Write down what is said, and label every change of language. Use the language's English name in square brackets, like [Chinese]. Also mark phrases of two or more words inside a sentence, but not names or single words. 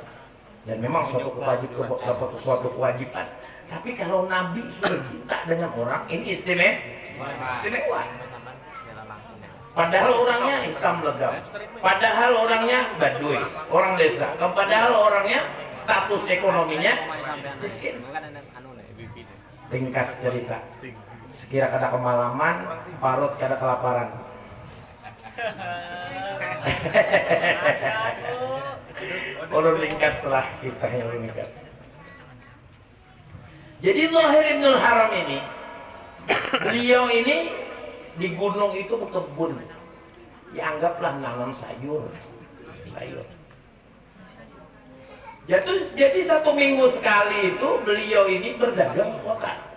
[Indonesian] Dan memang suatu kewajiban. Tapi kalau Nabi sudah cinta dengan orang, ini istimewa. Padahal orangnya hitam legam, padahal orangnya Baduy, orang desa, padahal orangnya status ekonominya miskin. [Banjar] Ringkas cerita, sekira kada kemalaman, parut kada kelaparan. Ulun ringkaslah kisahnya, ulun ringkas. [Indonesian] Jadi Zahir Ibnul Haram ini, beliau ini di gunung itu berkebun, dianggaplah nanam sayur. Jadi 1 minggu sekali itu beliau ini berdagang ke kota.